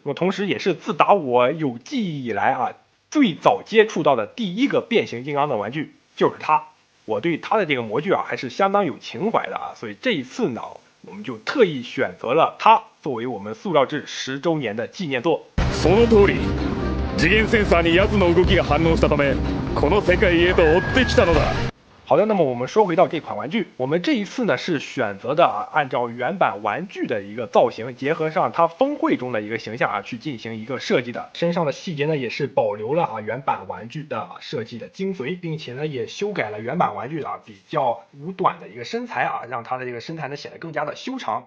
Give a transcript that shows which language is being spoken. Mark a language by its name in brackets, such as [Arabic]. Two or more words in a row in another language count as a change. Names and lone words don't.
[Chinese] 那么同时也是自打我有记忆以来啊，最早接触到的第一个变形金刚的玩具。就是它，我对它的这个模具啊还是相当有情怀的啊，所以这一次呢，我们就特意选择了它作为我们塑料制10周年的纪念作。 [Japanese] その通り、次元センサーに奴の動きが反応したため、この世界へと追ってきたのだ。 [Chinese] 好的，那么我们说回到这款玩具，我们这一次呢是选择的按照原版玩具的一个造型，结合上它峰会中的一个形象啊，去进行一个设计的。身上的细节呢也是保留了原版玩具的设计的精髓，并且呢也修改了原版玩具比较五短的一个身材啊，让它的这个身材呢显得更加的修长。